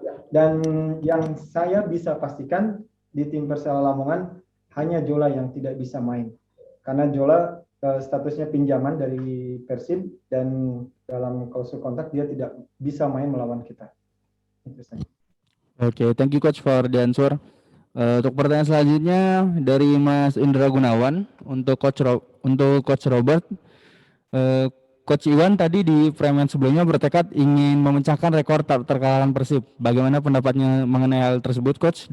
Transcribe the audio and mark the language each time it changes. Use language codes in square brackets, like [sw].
[id] Dan yang saya bisa pastikan di tim Persela Lamongan hanya Jola yang tidak bisa main. Karena Jola statusnya pinjaman dari Persib dan dalam klausul kontrak dia tidak bisa main melawan kita. [en] Oke, thank you coach for the answer. [id] Untuk pertanyaan selanjutnya dari Mas Indra Gunawan untuk coach Robert. Coach Iwan tadi di frame sebelumnya bertekad ingin memecahkan rekor tak terkalahkan Persib. Bagaimana pendapatnya mengenai hal tersebut coach?